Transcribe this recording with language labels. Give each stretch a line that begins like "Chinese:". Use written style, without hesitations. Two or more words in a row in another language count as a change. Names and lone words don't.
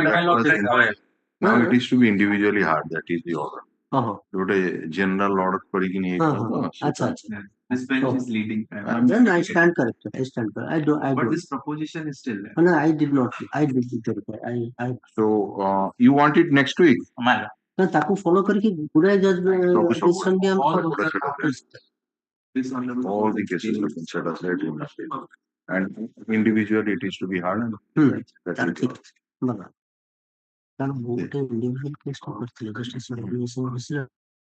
English: now it is to be individually hard. That is the order. Today general order କରିକି this bench is leading. Then I stand corrected. I stand corrected. But this proposition is still there. No, I did not. I did not. So you want it next week?
Odia: ତାକୁ follow କରିକି ଗୁଡ଼ାଏ decision ବି ଆମେ
English: all the cases have been set aside in that case. And individually it is to be hard.
Odia: କାରଣ ମୁଁ ଗୋଟେ
English: individual case
Odia: ଟା କରିଥିଲି justice